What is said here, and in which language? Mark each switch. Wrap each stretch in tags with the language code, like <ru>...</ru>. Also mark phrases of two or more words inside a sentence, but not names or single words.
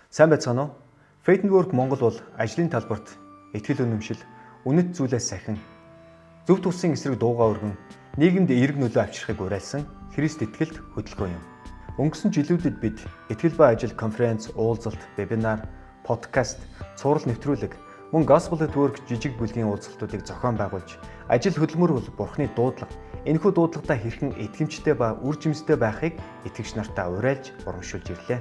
<mn>Сайн байцгаана уу? Faith and Work Монгол бол ажлын талбарт ихтгэл үнэмшил, үнэт зүйлээс сахин, зөв тусын эсрэг дуугаа өргөн нийгэмд эерэг нөлөө авчрахыг уриалсан Христ итгэлт хөтөлбөр юм. Өнгөрсөн жилүүдэд бид итгэл ба ажил конференц, уулзалт, вебинар, подкаст, цуврал нэвтрүүлэг, мөн Gospel at Work жижиг бүлгийн уулзалтуудыг зохион байгуулж, ажил хөдөлмөр бол Бурхны дуудлага, энэхүү дуудлагатай хэрхэн итгэмжтэй ба үр жимстэй байхыг итгэгч нартаа уриалж урамшуулж ирлээ.</mn>